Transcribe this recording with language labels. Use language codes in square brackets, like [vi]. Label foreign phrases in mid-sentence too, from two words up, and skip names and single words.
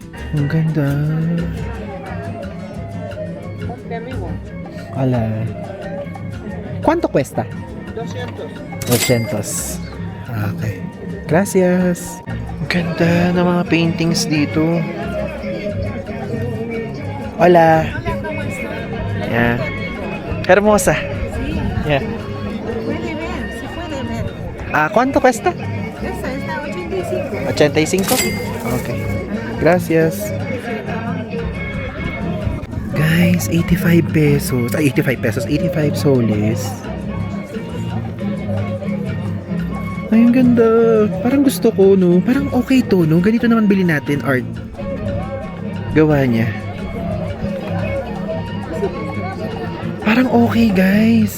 [tl] Ang ganda. Ala. [es] ¿Cuánto cuesta? 200. Okay. Gracias. [tl] Ang ganda ng mga paintings dito. [es] Hola. Yeah. Hermosa. Yeah. ¿Cuánto cuesta? Esa está 85. 85? Okay. Gracias. [tl] Guys, 85 pesos. Ay, 85 pesos. 85 soles. Ay, ang ganda. Parang gusto ko, no? Parang okay to, no? Ganito naman bilhin natin, art. Gawa niya. Parang okay, guys.